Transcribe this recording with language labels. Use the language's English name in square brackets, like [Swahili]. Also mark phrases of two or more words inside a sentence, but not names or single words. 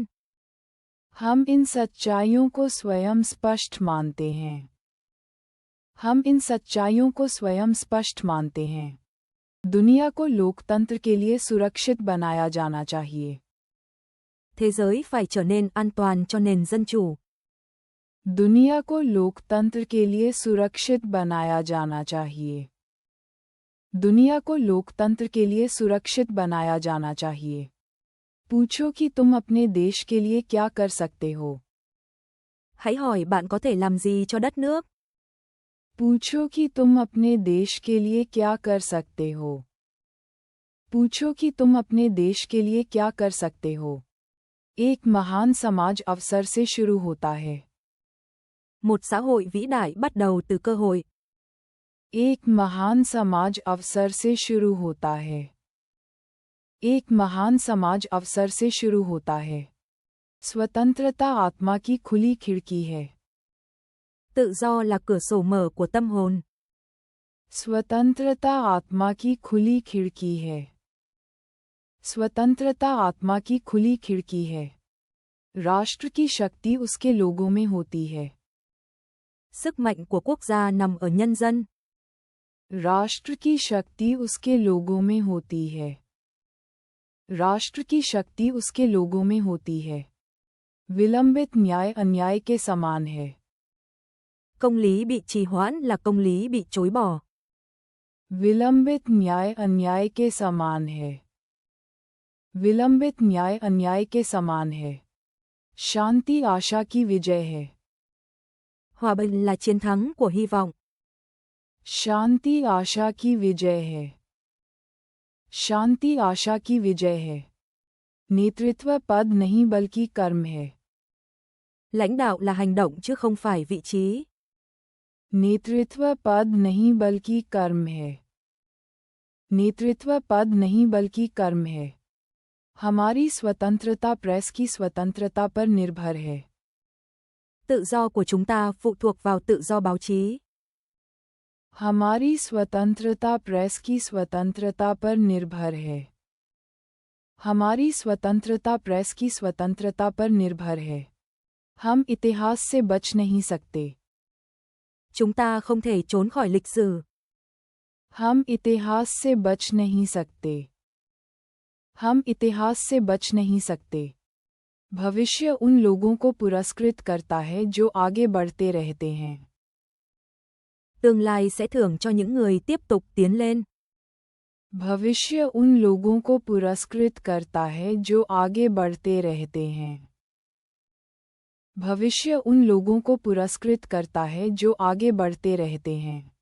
[Hindi] हम इन सच्चाइयों को स्वयं स्पष्ट मानते हैं। हम इन सच्चाइयों को स्वयं स्पष्ट मानते हैं। दुनिया को लोकतंत्र के लिए सुरक्षित बनाया जाना चाहिए। [Vietnamese] Thế giới phải trở nên an toàn cho nền dân chủ. [Hindi] दुनिया को लोकतंत्र के लिए सुरक्षित बनाया जाना चाहिए। दुनिया को लोकतंत्र के लिए सुरक्षित बनाया जाना चाहिए। पूछो कि तुम अपने देश के लिए क्या कर सकते हो। [Vietnamese] Hãy hỏi bạn có thể làm gì cho đất nước. [Hindi] पूछो कि तुम अपने देश के लिए क्या कर सकते हो। पूछो कि तुम अपने देश के लिए क्या कर सकते हो। एक महान समाज अवसर से शुरू होता है। [Vietnamese] Một xã hội vĩ đại bắt đầu từ cơ hội. [Hindi] एक महान समाज अवसर से शुरू होता है। एक महान समाज अवसर से शुरू होता है। स्वतंत्रता आत्मा की खुली खिड़की है। [Vietnamese] Tự do là cửa sổ mở của tâm hồn. [Hindi] स्वतंत्रता आत्मा की खुली खिड़की है। स्वतंत्रता आत्मा की खुली खिड़की है। राष्ट्र की शक्ति उसके लोगों में होती है। [Vietnamese] Sức mạnh của quốc gia nằm ở nhân dân. [Hindi] राष्ट्र की शक्ति उसके लोगों में होती है। राष्ट्र की शक्ति उसके लोगों में होती है। विलंबित न्याय अन्याय के समान है। [Vietnamese] Công lý bị trì hoãn là công lý bị chối bỏ. [Hindi] विलंबित न्याय अन्याय के समान है। विलंबित न्याय अन्याय के समान है। शांति आशा की विजय है। [Vietnamese] Hòa bình là chiến thắng của hy vọng. [Hindi] शांति आशा की विजय है। शांति आशा की विजय है। नेतृत्व पद नहीं बल्कि कर्म है। [Vietnamese] Lãnh đạo là hành động chứ không phải vị trí. [Hindi] नेतृत्व पद नहीं बल्कि कर्म है। नेतृत्व पद नहीं बल्कि कर्म है। हमारी स्वतंत्रता प्रेस की स्वतंत्रता पर निर्भर है। [Vietnamese] Tự do của chúng ta phụ thuộc vào tự do báo chí. [Hindi] हमारी स्वतंत्रता प्रेस की स्वतंत्रता पर निर्भर है। हमारी स्वतंत्रता प्रेस की स्वतंत्रता पर निर्भर है। हम इतिहास से बच नहीं सकते। [Vietnamese] Chúng ta không thể trốn khỏi lịch sử. [Hindi] हम इतिहास से बच नहीं सकते। हम इतिहास से बच नहीं सकते। भविष्य उन लोगों को पुरस्कृत करता है जो आगे बढ़ते रहते हैं। [Vietnamese] Tương lai sẽ thưởng cho những người tiếp tục tiến lên. [Hindi] भविष्य उन लोगों को पुरस्कृत करता है जो आगे बढ़ते रहते हैं। भविष्य उन लोगों को पुरस्कृत करता है जो आगे बढ़ते रहते हैं।